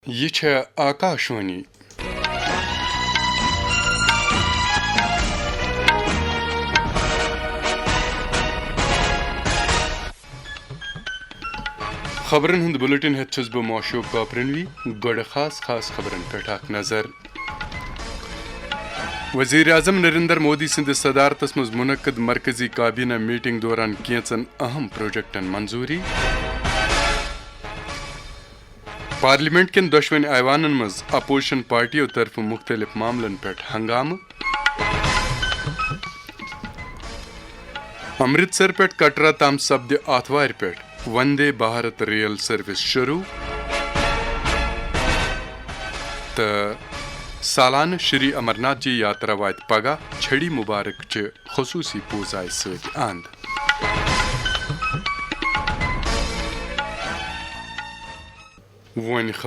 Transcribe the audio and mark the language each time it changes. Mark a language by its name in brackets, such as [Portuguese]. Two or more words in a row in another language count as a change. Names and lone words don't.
[Kashmiri] یہ چھے آکاشوانی خبرن ہند بلٹن ہیت چھس بہ موشوق کاپرنوی گوڑ خاص خبرن پہ اخ نظر وزیر اعظم نریندر مودی سندس صدارتس مز منعقد مرکزی کابینہ میٹنگ دوران کینچن اہم پروجیکٹن منظوری پارلیمنٹ کن دشوین ایوانن مز اپوزیشن پارٹیوں طرف مختلف معاملن پہ ہنگامہ امرتسر پہ کٹرا تام سپد آتوار پہ وندے بھارت [English] rail service [Kashmiri] شروع تو سالانہ شری امرناتھ جی یاترا وات پگہ چھڑی مبارک چہ خصوصی پوزائے ست اند ون